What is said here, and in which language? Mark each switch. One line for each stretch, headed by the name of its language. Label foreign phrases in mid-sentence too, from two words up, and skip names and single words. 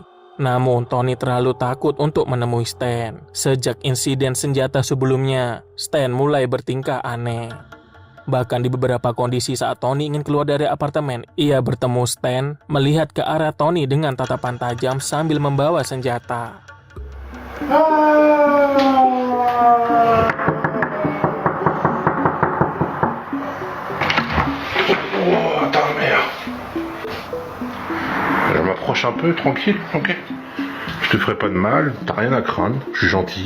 Indonesian: Namun, Tony terlalu takut untuk menemui Stan. Sejak insiden senjata sebelumnya, Stan mulai bertingkah aneh. Bahkan di beberapa kondisi saat Tony ingin keluar dari apartemen, ia bertemu Stan melihat ke arah Tony dengan tatapan tajam sambil membawa senjata.
French: Oh, ta mère. Je m'approche un peu, tranquille, ok? Je te ferai pas de mal, t'as rien à craindre, je suis gentil.